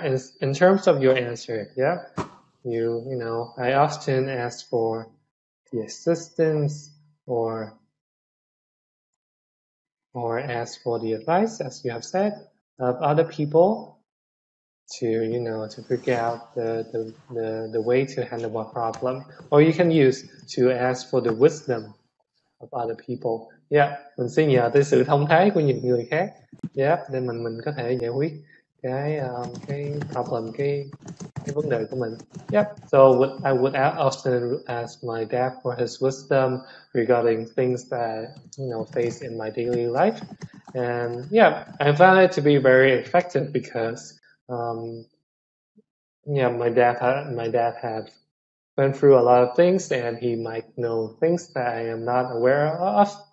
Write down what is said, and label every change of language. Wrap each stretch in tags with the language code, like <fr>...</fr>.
<en>And in terms of your answer, yeah, I often ask for the assistance or ask for the advice, as you have said, of other people to figure out the way to handle a problem. Or you can use to ask for the wisdom of other people.</en> <vi>Yeah, mình sẽ nhờ tới sự thông thái của những người khác. Yeah, để mình có thể giải quyết cái problem, cái vấn đề của mình.</vi> <en>Yep. So I would often ask my dad for his wisdom regarding things that face in my daily life, and yeah, I found it to be very effective because my dad had went through a lot of things, and he might know things that I am not aware of.</en>